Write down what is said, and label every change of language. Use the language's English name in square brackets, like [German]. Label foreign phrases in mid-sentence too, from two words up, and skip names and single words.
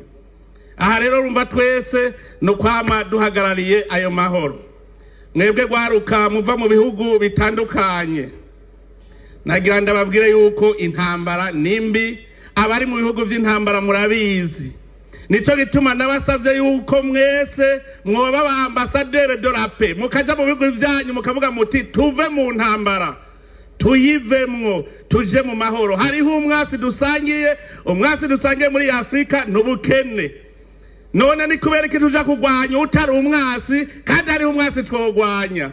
[Rundi] Aha rero rumva twese no kwama duhagarariye ayo mahoro. Mwebwe gwaruka muva mu bihugu bitandukanye, nagira ndababwire yuko intambara nimbi, abari mu bihugu vy'intambara murabizi. Nico gituma nabasavye yuko mwese mwoba ba [French] ambassadeur de la paix, [Rundi] mukaja mu bihugu vyanyu mukavuga muti tuve mu ntambara, tuyivemwo, tuje mu mahoro. Hariho umwasi dusangiye muri Afrika n'ubukene. None ni kubera iki tuja kugwanya utari umwasi kandi hariho umwasi twogwanya?